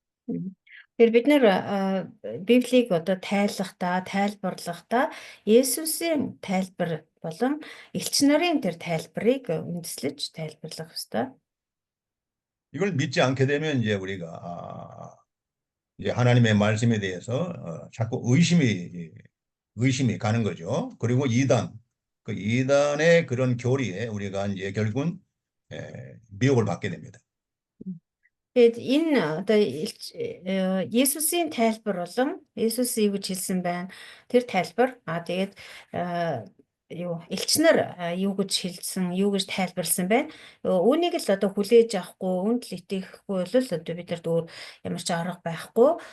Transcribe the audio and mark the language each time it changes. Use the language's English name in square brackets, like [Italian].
[Mongolian] Тэгэхээр бид нэр Библийг одоо тайлбарлахдаа Есүсийн тайлбар болон элч нарын тэр тайлбарыг үндэслэж тайлбарлах ёстой. [Korean] 이걸 믿지 않게 되면 이제 우리가 이제 하나님의 말씀에 대해서 자꾸 의심이 가는 거죠. 그리고 그 이단의 그런 교리에 우리가 이제 결국은 미혹을 받게 됩니다. [Mongolian] Тэгээд энэ одоо Есүсийн тайлбар болон Есүс юу гэж хэлсэн байна? Тэр тайлбар тэгээд элч нар юу гэж хэлсэн, юу гэж тайлбарлсан байна? Үүнийг л одоо хүлээж авахгүй, үүнд л итгэхгүй бол одоо бид нарт өөр ямар ч арга байхгүй.